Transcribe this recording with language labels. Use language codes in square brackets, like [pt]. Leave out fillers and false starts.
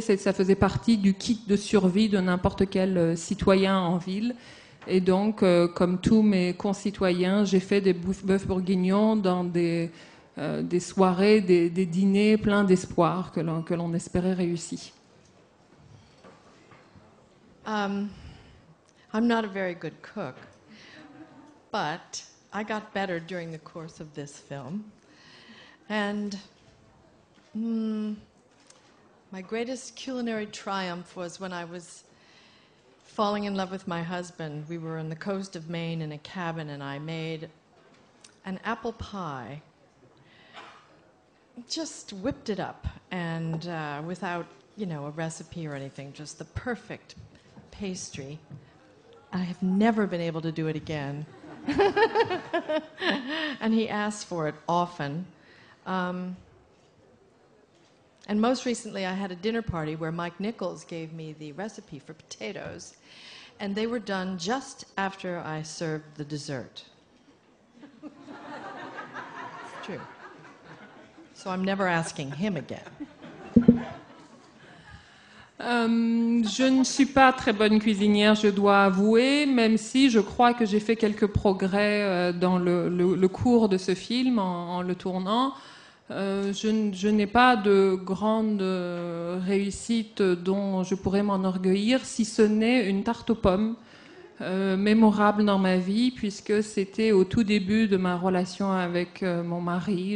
[fr] Ça faisait partie du kit de survie de n'importe quel citoyen en ville. Et donc, comme tous mes concitoyens, j'ai fait des bœufs bourguignons dans des soirées, des dîners pleins d'espoir que l'on espérait réussis. [en] I'm not a very good cook, but I got better during the course of this film. And my greatest culinary triumph was when I was falling in love with my husband. We were on the coast of Maine in a cabin, and I made an apple pie. Just whipped it up, and without, a recipe or anything, just the perfect pastry. I have never been able to do it again. And he asked for it often. And most recently, I had a dinner party where Mike Nichols gave me the recipe for potatoes, and they were done just after I served the dessert. It's true. So I'm never asking him again. [fr] Je ne suis pas très bonne cuisinière, je dois avouer, même si je crois que j'ai fait quelques progrès dans le cours de ce film en le tournant. Je n'ai pas de grande réussite dont je pourrais m'enorgueillir, si ce n'est une tarte aux pommes mémorable dans ma vie, puisque c'était au tout début de ma relation avec mon mari.